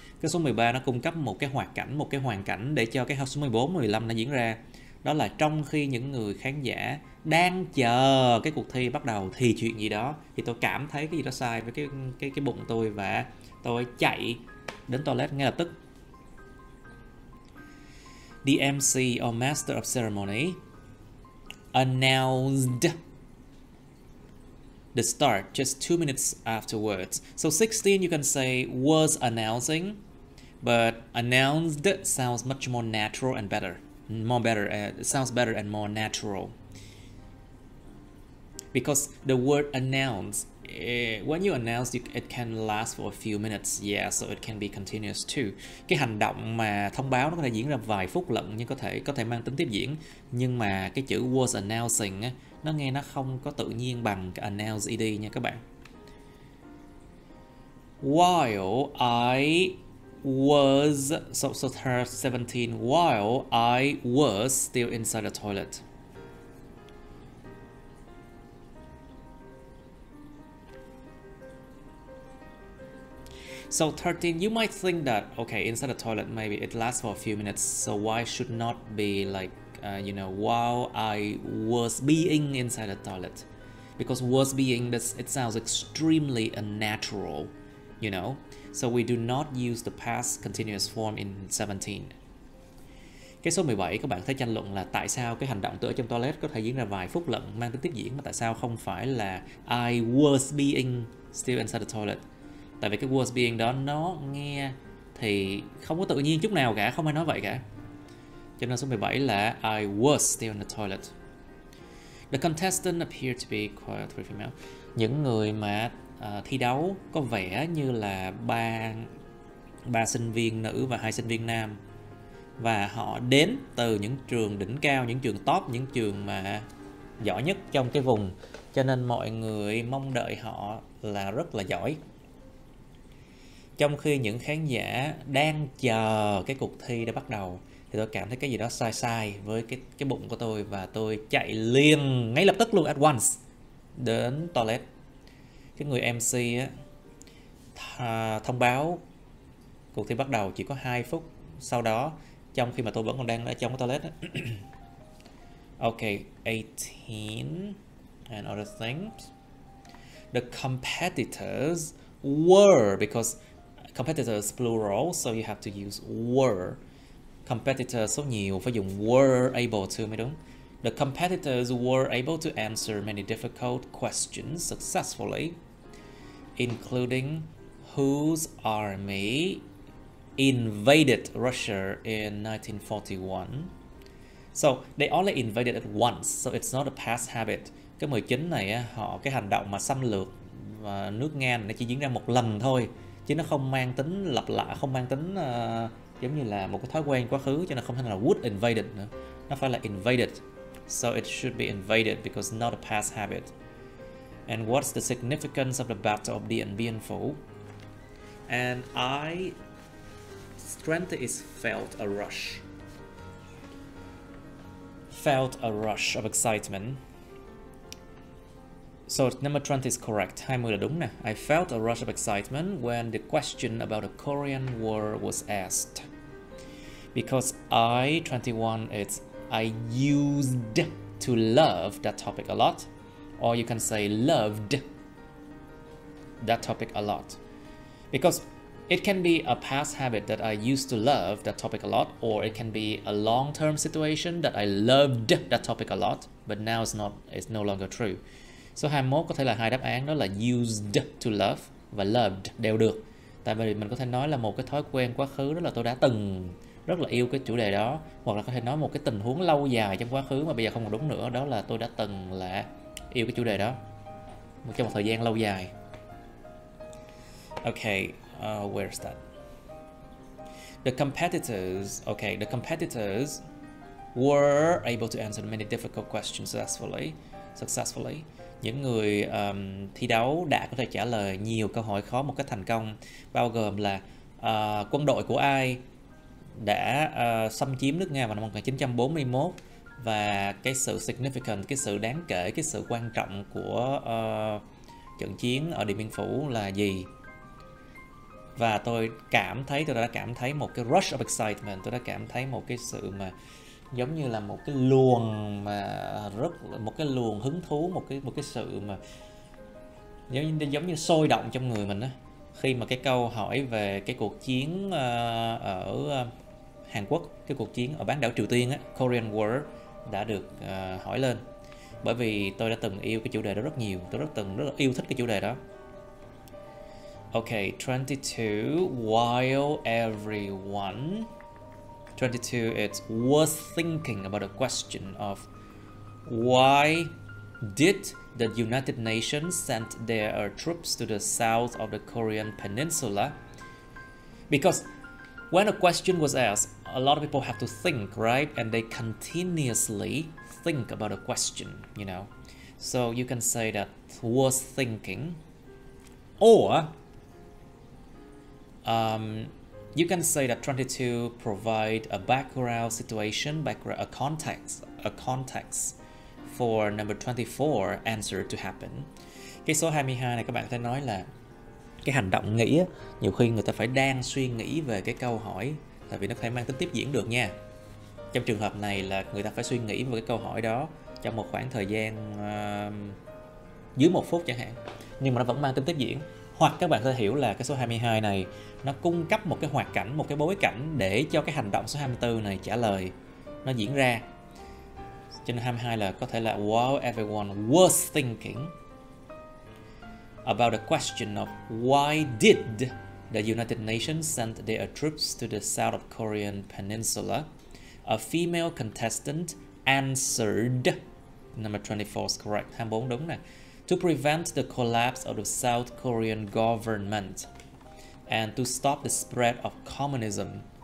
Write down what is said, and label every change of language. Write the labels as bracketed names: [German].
[Vietnamese] Cái số 13 nó cung cấp một cái hoạt cảnh, một cái hoàn cảnh để cho cái số 14, 15 nó diễn ra. Đó là trong khi những người khán giả đang chờ cái cuộc thi bắt đầu thì chuyện gì đó, thì tôi cảm thấy cái gì đó sai với cái bụng tôi và tôi chạy đến toilet ngay lập tức. [English] The MC or Master of Ceremony announced the start just 2 minutes afterwards. So 16 you can say was announcing, but announced sounds much more natural and better. It sounds better and more natural. Because the word announce, when you announce, it can last for a few minutes. Yeah, so it can be continuous too. [Vietnamese] Cái hành động mà thông báo nó có thể diễn ra vài phút lận, nhưng có thể mang tính tiếp diễn. Nhưng mà cái chữ [English] was announcing [Vietnamese] á, nó nghe nó không có tự nhiên bằng cái announce ed nha các bạn. [English] While I was, so 17, while I was still inside the toilet. So 13, you might think that, okay, inside the toilet, maybe it lasts for a few minutes, so why should not be like, while I was being inside the toilet? Because was being, it sounds extremely unnatural, you know? So we do not use the past continuous form in 17. [Vietnamese] Cái số 17 các bạn thấy tranh luận là tại sao cái hành động từ ở trong toilet có thể diễn ra vài phút lận, mang tính tiếp diễn, mà tại sao không phải là [English] I was being still inside the toilet? [Vietnamese] Tại vì cái was being đó nó nghe thì không có tự nhiên chút nào cả, không ai nói vậy cả. Cho nên số 17 là [English] I was still in the toilet. The contestant appeared to be quite female. [Vietnamese] Những người mà thi đấu có vẻ như là ba sinh viên nữ và 2 sinh viên nam, và họ đến từ những trường đỉnh cao, những trường top, những trường mà giỏi nhất trong cái vùng, cho nên mọi người mong đợi họ là rất là giỏi. Trong khi những khán giả đang chờ cái cuộc thi đã bắt đầu, thì tôi cảm thấy cái gì đó sai sai với cái bụng của tôi, và tôi chạy liền ngay lập tức luôn, [English] at once, [Vietnamese] đến toilet. Cái người MC á, thông báo cuộc thi bắt đầu chỉ có 2 phút sau đó, trong khi mà tôi vẫn còn đang ở trong cái toilet á. [English] Okay, 18 and other things. The competitors were, because competitors plural, so you have to use were. [Vietnamese] Competitors số nhiều phải dùng [English] were able to [Vietnamese] mới đúng. [English] The competitors were able to answer many difficult questions successfully, including whose army invaded Russia in 1941. So they only invaded it once, so it's not a past habit. [Vietnamese] Cái 19 này á, cái hành động mà xâm lược và nước Nga nó chỉ diễn ra một lần thôi, chứ nó không mang tính lặp lại, không mang tính giống như là một cái thói quen quá khứ, cho nên không thể là [English] would invaded [Vietnamese] nữa. Nó phải là invaded. [English] So it should be invaded because not a past habit. And what's the significance of the Battle of Dien Bien Phu? And strength is felt a rush. Felt a rush of excitement. So number 20 is correct. [Vietnamese] 20 là đúng nè. [English] I felt a rush of excitement when the question about the Korean War was asked. Because 21 is I used to love that topic a lot. Or you can say loved that topic a lot. Because it can be a past habit that I used to love that topic a lot, or it can be a long-term situation that I loved that topic a lot, but now it's no longer true. [Vietnamese] Số 21 có thể là 2 đáp án, đó là [English] used to love [Vietnamese] và loved đều được. Tại vì mình có thể nói là một cái thói quen quá khứ, đó là tôi đã từng rất là yêu cái chủ đề đó, hoặc là có thể nói một cái tình huống lâu dài trong quá khứ mà bây giờ không còn đúng nữa, đó là tôi đã từng là yêu cái chủ đề đó trong một thời gian lâu dài. [English] Okay, where's that? The competitors were able to answer many difficult questions successfully. [Vietnamese] Những người thi đấu đã có thể trả lời nhiều câu hỏi khó một cách thành công, bao gồm là quân đội của ai đã xâm chiếm nước Nga vào năm 1941, và cái sự significant, cái sự đáng kể, cái sự quan trọng của trận chiến ở Điện Biên Phủ là gì. Và tôi đã cảm thấy một cái [English] rush of excitement, [Vietnamese] tôi đã cảm thấy một cái sự mà giống như là một cái luồng một cái luồng hứng thú, một cái sự mà giống như sôi động trong người mình á, khi mà cái câu hỏi về cái cuộc chiến ở Hàn Quốc, cái cuộc chiến ở bán đảo Triều Tiên á, [English] Korean War, [Vietnamese] đã được hỏi lên. Bởi vì tôi đã từng yêu cái chủ đề đó rất nhiều, tôi rất là yêu thích cái chủ đề đó. [English] Okay, 22. While everyone 22, it's worth thinking about the question of why did the United Nations send their troops to the south of the Korean peninsula? Because when a question was asked, a lot of people have to think, right? And they continuously think about a question, you know. So you can say that worth thinking, or you can say that 22 provide a background situation, a context for number 24 answer to happen. [Vietnamese] Cái số 22 này các bạn có thể nói là cái hành động nghĩ á, nhiều khi người ta phải đang suy nghĩ về cái câu hỏi, tại vì nó phải mang tính tiếp diễn được nha. Trong trường hợp này là người ta phải suy nghĩ về cái câu hỏi đó trong một khoảng thời gian dưới 1 phút chẳng hạn, nhưng mà nó vẫn mang tính tiếp diễn. Hoặc các bạn có thể hiểu là cái số 22 này nó cung cấp một cái hoạt cảnh, một cái bối cảnh để cho cái hành động số 24 này trả lời nó diễn ra. Cho nên 22 là có thể là [English] while everyone was thinking about the question of why did the United Nations send their troops to the south of Korean peninsula, a female contestant answered, number 24 is correct, [Vietnamese] 24 đúng nè, [English] to prevent the collapse of the South Korean government and to stop the spread of communism.